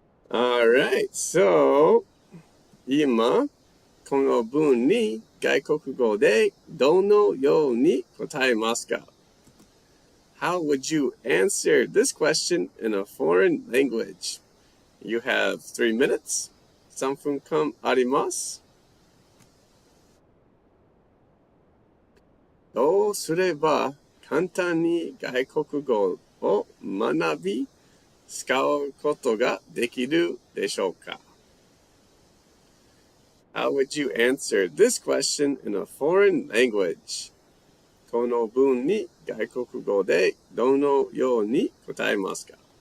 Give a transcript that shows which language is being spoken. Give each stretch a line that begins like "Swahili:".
English: All right, so
Japanese: 今この文に外国語でどのように答えますか?
English: How would you answer this question in a foreign language? You have 3 minutes.
Japanese: 3分間あります。どうすれば簡単に外国語を学び、使うことができるでしょうか?
English: How would you answer this question in a foreign language?
Japanese: この文に外国語でどのように答えますか?